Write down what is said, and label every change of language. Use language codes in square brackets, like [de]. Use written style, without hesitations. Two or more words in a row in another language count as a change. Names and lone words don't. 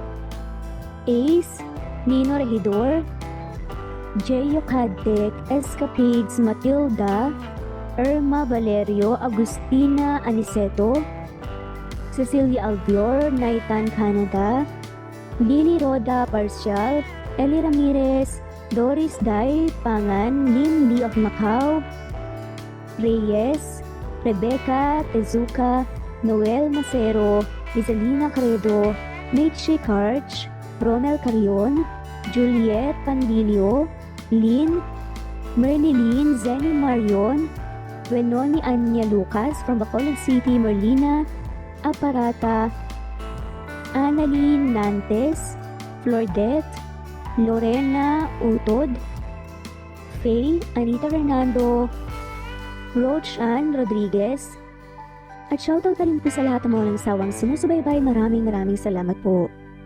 [tl] Ace, Nino Regidor, Jeyo Cadec, Escapades Matilda, Irma Valerio, Agustina Aniceto, Cecilia Albior, Naitan Canada, Lily Roda Parcial, Eli Ramirez, Doris Day Pangan, Lim Lee of Macau, Reyes, Rebecca Tezuka, Noel Macero, Isalina Credo, Mitchie Karch, Ronald Carion, Juliet Pandilio, Lynn, Merlilyn Zenny Marion, Wenoni Anya Lucas from Bacolod City, Merlina Aparata, Annalyn Nantes, Flordet, Lorena Utod, Faye, Anita Fernando, Roach Ann Rodriguez, at shoutout na rin po sa lahat ng mga nagsawang sumusubaybay. Maraming salamat po.